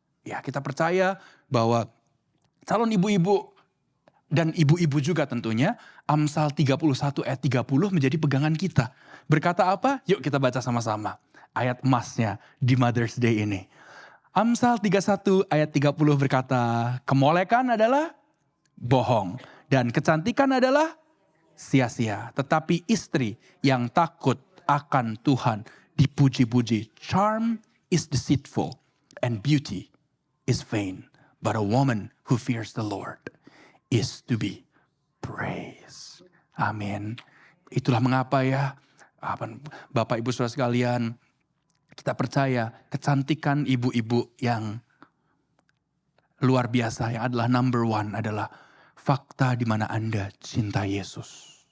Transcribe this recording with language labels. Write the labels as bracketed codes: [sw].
[id] Ya, kita percaya bahwa calon ibu-ibu dan ibu-ibu juga tentunya, Amsal 31 ayat 30 menjadi pegangan kita. Berkata apa? Yuk kita baca sama-sama. Ayat emasnya di Mother's Day ini. Amsal 31 ayat 30 berkata, kemolekan adalah bohong dan kecantikan adalah sia-sia. Tetapi istri yang takut akan Tuhan dipuji-puji. [en] Charm is deceitful and beauty is vain. But a woman who fears the Lord is to be praised. [id] Amin. Itulah mengapa ya, Bapak Ibu Saudara sekalian, kita percaya kecantikan ibu-ibu yang luar biasa, yang adalah number one adalah fakta di mana Anda cinta Yesus.